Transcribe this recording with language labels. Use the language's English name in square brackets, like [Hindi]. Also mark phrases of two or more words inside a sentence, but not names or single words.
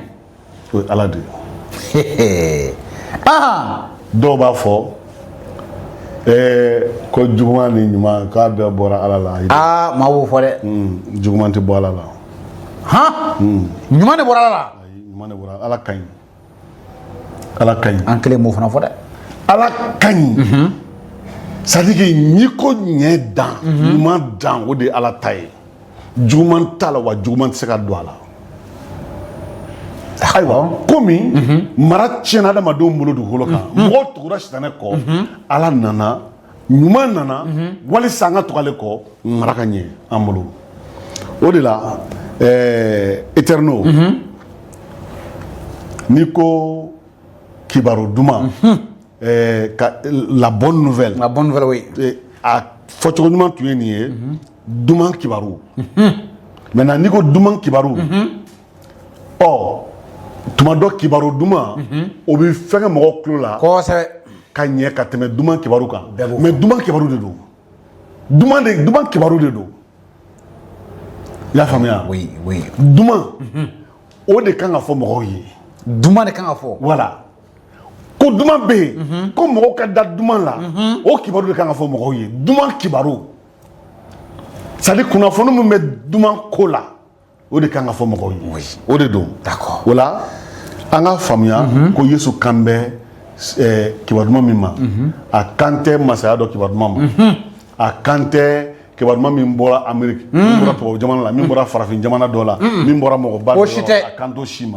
[Bambara] o ye Ala de ye dɔw b'a fɔ ko juguman ni ɲuman k'a bɛɛ bɔra Ala la maa b'o fɔ dɛ juguman tɛ bɔ Ala la ɲuman de bɔra Ala la ɲuman de bɔra Ala ka ɲi Ala ka ɲi an kelen m'o fana fɔ dɛ Ala ka ɲi [French] c'est à dire que [Bambara] n'i ko ɲɛ dan ɲuman dan o de ye Ala ta ye juguman t'a la wa juguman tɛ se ka don a la ayiwa komi mara tiɲɛna adamadenw bolo dugukolo kan mɔgɔw tugura sitanɛ kɔ Ala nana ɲuman nana walisa an ka tugu ale kɔ mara ka ɲɛ an bolo o de la Eterno n'i ko kibaru duman la [French] bonne nouvelle [Bambara] oui a fɔcogo ɲuman tun ye nin ye duman kibaru maintenant n'i ko duman kibaru tuma dɔ kibaru duman o bɛ fɛnkɛ mɔgɔw tulo la kosɛbɛ ka ɲɛ ka tɛmɛ duman kibaru kan mais duman kibaru de don duman kibaru de don i y'a faamuya oui duman o de kan ka fɔ mɔgɔw ye duman de kan ka fɔ voilà ko duman bɛ yen ko mɔgɔw ka da duman la o kibaru de kan ka fɔ mɔgɔw ye duman kibaru [French] c'est à dire [Bambara] kunnafoni min bɛ duman ko la o de kan ka fɔ mɔgɔw ye o de don d'accord o la an ka faamuya ko Yesu kan bɛ kibaru duman min ma a kan tɛ masaya dɔ kibaru duman ma a kan tɛ kibaru duman min bɔra Amérique min bɔra tubabu jamana la min bɔra farafin jamana dɔ la min bɔra mɔgɔba dɔ la a kan t'o si ma